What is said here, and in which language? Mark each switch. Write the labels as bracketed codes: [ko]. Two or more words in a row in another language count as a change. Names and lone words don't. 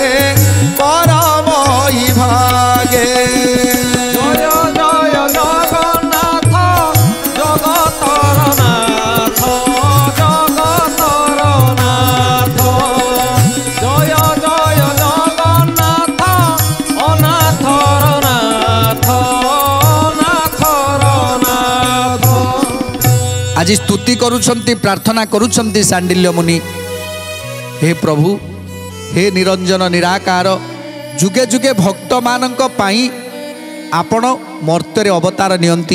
[or] ଜୟ ଜୟ ଜଗନ୍ନାଥ ଜଗତର ନାଥ। ଜୟ ଜୟ ଜଗନ୍ନାଥ ଅନାଥର ନାଥ। ଆଜି ସ୍ତୁତି କରୁଛନ୍ତି, ପ୍ରାର୍ଥନା କରୁଛନ୍ତି ଶାଣ୍ଡିଲ୍ୟ ମୁନି। ହେ ପ୍ରଭୁ, ହେ ନିରଞ୍ଜନ ନିରାକାର, ଯୁଗେ ଯୁଗେ ଭକ୍ତମାନଙ୍କ ପାଇଁ ଆପଣ ମର୍ତ୍ତ୍ୟରେ ଅବତାର ନିଅନ୍ତି।